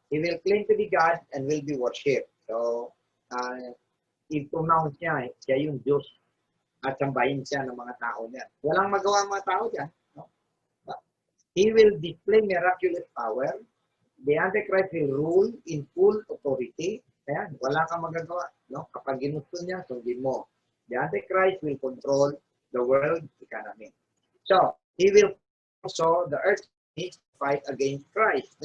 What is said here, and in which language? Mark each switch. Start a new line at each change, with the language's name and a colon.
English: He will claim to be God and will be worshipped.
Filipino: So, i-pronounce niya, siya yung Diyos at sambahin siya ng mga tao niya. Walang magawa ang mga tao dyan.
English: No? He will display miraculous power. The Antichrist will rule in full authority.
Filipino: Ayan, wala kang magagawa. No? Kapag ginusto niya, sundin mo.
English: The Antichrist will control the world economy. So, he will also, the earth needs to fight against Christ.